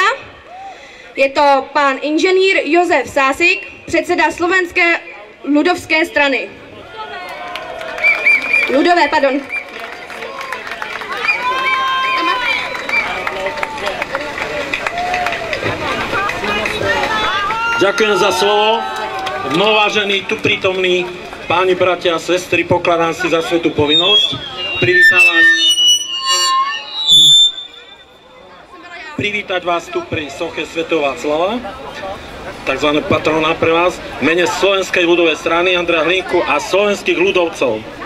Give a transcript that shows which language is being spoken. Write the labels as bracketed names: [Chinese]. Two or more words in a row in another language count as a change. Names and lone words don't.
[Czech] Je to pan inženýr Josef Sásik, předseda Slovenské ľudovské strany. [Slovak] Ľudové, pardon. Ďakujem za slovo. Mnohovážení tu prítomní páni, bratia a sestry, pokladám si za svätú povinnosť privítať vás tu pri soche svätého Václava, takzvané patrona pre vás, v mene Slovenskej ľudovej strany Andreja Hlinku a slovenských ľudovcov.